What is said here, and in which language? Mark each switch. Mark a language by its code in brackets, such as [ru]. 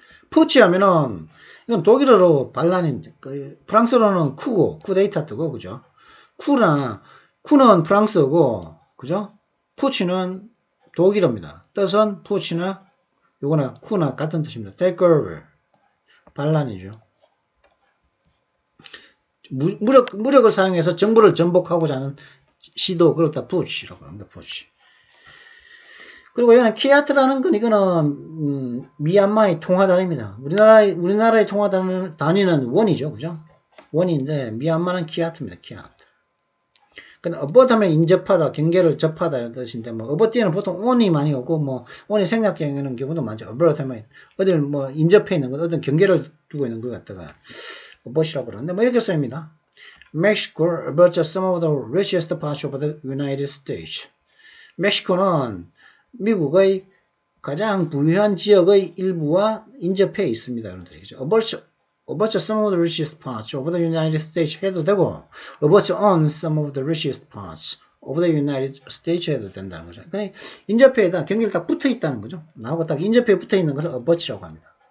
[ko] 푸치 하면은 이건 독일어로 반란인, 프랑스어로는 쿠데이타 뜨고, 그죠? 쿠는 프랑스어고, 그죠? 푸치는 독일어입니다. 뜻은 푸치나 요거나 쿠나 같은 뜻입니다. [en] take over, [ko] 반란이죠. 무력을 사용해서 정부를 전복하고자 하는 시도, 그걸 다 푸치라고 합니다. 푸치. 그리고 얘는 키아트라는 건 이거는 미얀마의 통화단위입니다. 우리나라의 통화단위는 원이죠, 그죠? 원인데 미얀마는 키아트입니다. 키아트. 근데 어버하면 인접하다, 경계를 접하다 이런 뜻인데 뭐 어버띠에는 보통 on이 많이 오고 뭐 on이 생략되는 경우도 많죠. 어버하면 어딜 뭐 인접해 있는 것, 어떤 경계를 두고 있는 걸 갖다가 어버이라고 그러는데 뭐 이렇게 씁니다. [en] Mexico abuts some of the richest parts of the United States. [ko] 멕시코는 미국의 가장 부유한 지역의 일부와 인접해 있습니다. 이런 뜻이죠. [en] Abuts some of the richest parts of the United States [ko] 해도 되고, [en] abuts on some of the richest parts of the United States [ko] 해도 된다는 거죠. 그러니까 인접해에다 경계를 딱 붙어 있다는 거죠. 나하고 딱 인접해 붙어 있는 것을 abuts라고 합니다.